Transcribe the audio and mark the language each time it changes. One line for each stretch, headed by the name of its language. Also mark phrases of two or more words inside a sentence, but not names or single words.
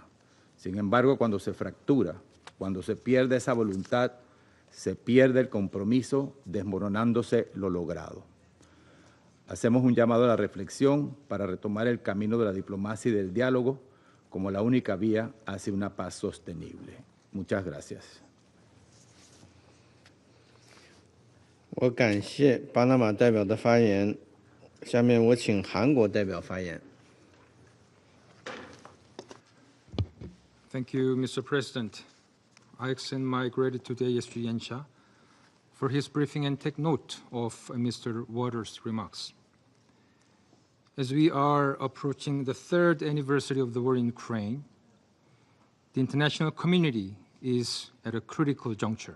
Spanish: Sin embargo, cuando se fractura, cuando se pierde esa voluntad, se pierde el compromiso, desmoronándose lo logrado. Hacemos un llamado a la reflexión para retomar el camino de la diplomacia y del diálogo como la única vía hacia una paz sostenible. Muchas gracias.
Chinese: 我感谢巴拿马代表的发言，下面我请韩国代表发言。
English: Thank you, Mr. President. I extend my gratitude to ASG Yensha for his briefing and take note of Mr. Waters' remarks. As we are approaching the 3rd anniversary of the war in Ukraine, the international community is at a critical juncture.